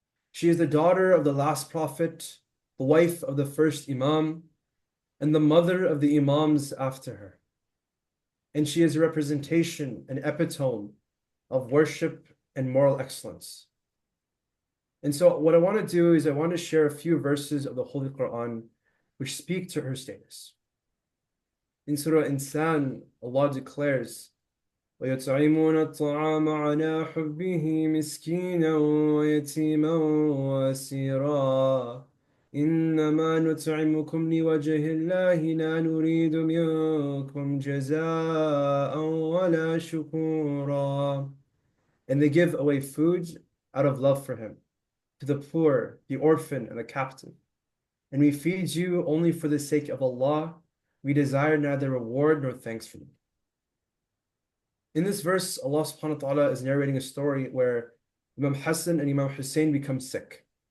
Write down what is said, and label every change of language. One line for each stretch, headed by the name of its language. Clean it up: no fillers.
English: She is the daughter of the last prophet, the wife of the first imam, and the mother of the imams after her. And she is a representation, an epitome of worship and moral excellence. And so what I want to do is I want to share a few verses of the Holy Quran which speak to her status. In Surah Insan, Allah declares,
Arabic: وَيُطْعِمُونَ الطَّعَامَ عَلَى حُبِّهِ مِسْكِينًا وَيَتِيمًا وَأَسِيرًا إِنَّمَا نُطْعِمُكُمْ لِوَجْهِ اللَّهِ لَا نُرِيدُ مِنكُمْ جَزَاءً وَلَا شُكُورًا.
English: And they give away food out of love for him, to the poor, the orphan, and the captive. And we feed you only for the sake of Allah. We desire neither reward nor thanks from you. In this verse, Allah subhanahu wa ta'ala is narrating a story where Imam Hassan and Imam Hussein become sick.